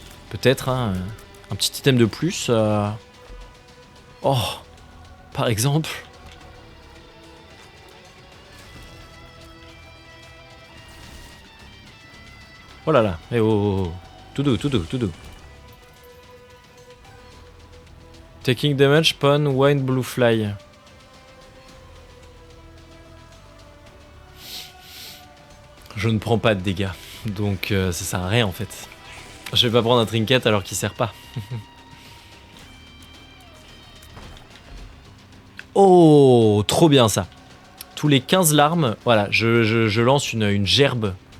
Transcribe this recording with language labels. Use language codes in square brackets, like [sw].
[fr] Peut-être, hein, un petit item de plus. Oh, par exemple. Oh là là, eh oh, oh, oh. Tout doux, tout doux, tout doux. [en] Taking damage, spawn, wine, blue fly. [fr] Je ne prends pas de dégâts, donc ça sert à rien en fait. Je vais pas prendre un trinket alors qu'il sert pas. Oh, trop bien ça. Tous les 15 larmes, voilà, je lance une gerbe.